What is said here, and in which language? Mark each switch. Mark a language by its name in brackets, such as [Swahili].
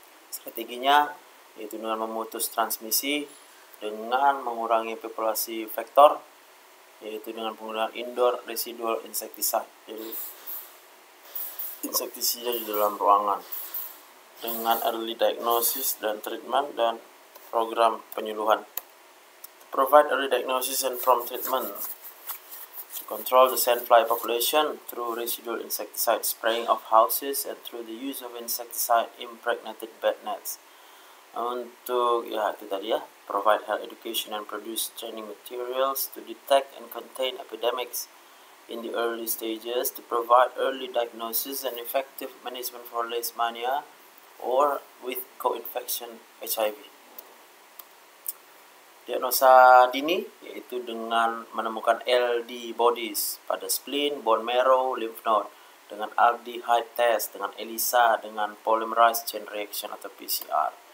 [Indonesian] Strateginya yaitu dengan memutus transmisi dengan mengurangi populasi vektor, yaitu dengan penggunaan [English] indoor residual insecticide, [Indonesian] jadi insektisida di dalam ruangan, dengan early diagnosis dan treatment dan program penyuluhan. [English] To provide early diagnosis and prompt treatment, to control the sandfly population through residual insecticide spraying of houses and through the use of insecticide impregnated bed nets. [Indonesian] Untuk ya itu tadi ya, [English] provide health education and produce training materials to detect and contain epidemics in the early stages, to provide early diagnosis and effective management for leishmania or with co-infection HIV. [Indonesian] Diagnosa dini yaitu dengan menemukan LD bodies pada spleen, bone marrow, lymph node, dengan aldehyde test, dengan ELISA, dengan polymerase chain reaction atau PCR.